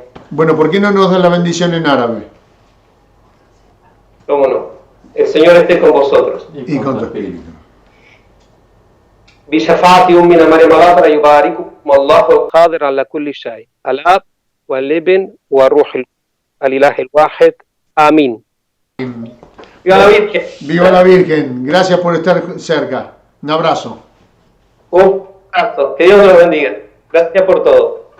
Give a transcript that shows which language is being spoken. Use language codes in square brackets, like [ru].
[es] Bueno, ¿por qué no nos da la bendición en árabe? ¿Cómo no? El Señor esté con vosotros. Y con tu espíritu. [ar] بشفاعة أمنا مريم العذراء يبارككم الله القادر على كل شيء الآب والابن والروح الإله الواحد آمين. [es] ¡Viva la Virgen! ¡Viva la Virgen! Gracias por estar cerca. Un abrazo. Un abrazo. Que Dios los bendiga. Gracias por todo.